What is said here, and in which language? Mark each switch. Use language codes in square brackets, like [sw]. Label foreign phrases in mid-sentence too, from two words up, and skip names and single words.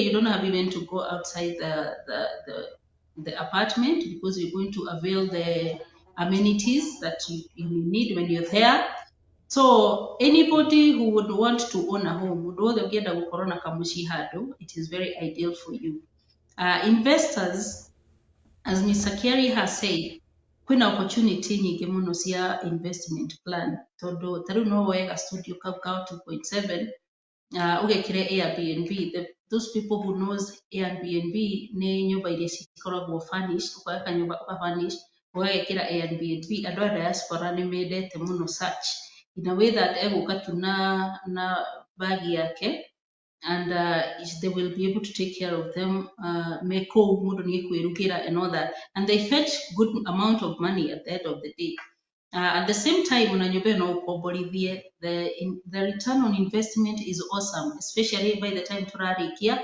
[en] You don't have even to go outside the apartment because you're going to avail the amenities that you need when you're there. So anybody who would want to own a home, it is very ideal for you. Investors, as Mr. Kerry has said, [sw] kuna opportunity nyingi [ki] muno cia [en] investment plan. [ki] Todo taru no wega studio kau 2.7 ugekire Airbnb. [en] Those people who knows Airbnb [ki] ni nyumba iria cikoragwo furnished, ukaweka nyumba furnished, ugekira Airbnb. Andu a diaspora ni mendete muno [en] search in a way that [ki] eguka tu na bagi yake [en] and they will be able to take care of them, and all that, and they fetch good amount of money at the end of the day. At the same time, the return on investment is awesome, especially by the time turarikia.